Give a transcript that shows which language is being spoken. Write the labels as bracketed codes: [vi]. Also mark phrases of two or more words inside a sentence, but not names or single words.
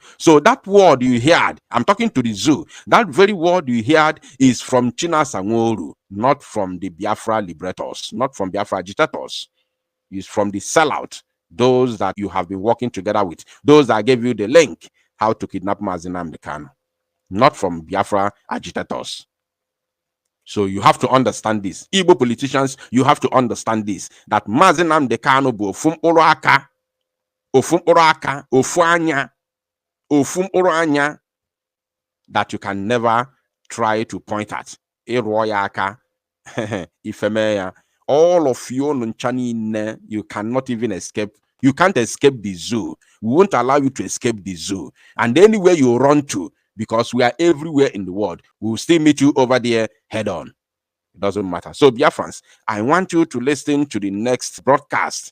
[en] So that word you heard, I'm talking to the zoo, that very word you heard is from Chu Saho, not from the Biafra liberators, not from Biafra agitators. It's from the sellout, those that you have been working together with, those that gave you the link how to kidnap Mazi Nnamdi Kanu. Not from Biafra agitators. So you have to understand this. Igbo politicians, you have to understand this. That Mazi Nnamdi Kanu [ig] bụ ofu mkpụrụ anya [en] that you can never try to point at. [ig] Ịrụọ ya aka, ifeme ya. [en] All of you, you cannot even escape. You can't escape the zoo. We won't allow you to escape the zoo. And anywhere you run to, because we are everywhere in the world. We will still meet you over there head on. It doesn't matter. So, Biafrans, I want you to listen to the next broadcast.